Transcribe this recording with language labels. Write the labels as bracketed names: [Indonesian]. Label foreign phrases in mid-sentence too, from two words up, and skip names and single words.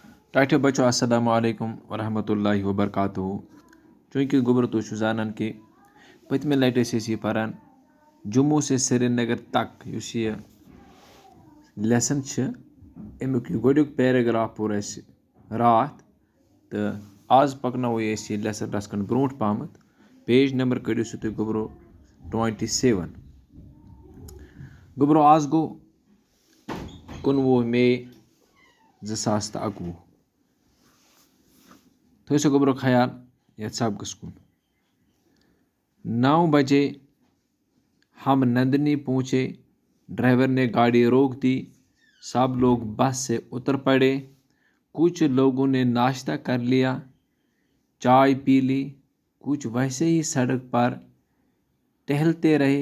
[Kashmiri] ٹاٹھے بچو [Arabic] السلام علیکم ورحمۃ اللہ وبرکاتہ. [Kashmiri] چونکہ گوبر تُہۍ زانان کہ پٔتمہِ لٹہِ ٲسۍ أسۍ یہِ پران [Urdu] جموں سے سری نگر تک [Kashmiri] یُس یہِ لیسن چھِ امیُک یہِ گۄڈنیُک پیراگراف پوٚر اَسہِ راتھ تہٕ آز پکناوو أسۍ یہِ لیسن رَژھ کھنٛڈ برونٛٹھ پہمتھ. [English] page number [Kashmiri] کٔڑِو سُہ تُہۍ گوبرو 27. گوبرو آز گوٚو 19 مے 2021. تھٲیِو سا گوبرو خیال یَتھ سبقس کُن. [Urdu] 9 بجے ہم نندنی پہنچے. ڈرائیور نے گاڑی روک دی. سب لوگ بس سے اتر پڑے. کچھ لوگوں نے ناشتہ کر لیا, چائے پی لی. کچھ ویسے ہی سڑک پر ٹہلتے رہے.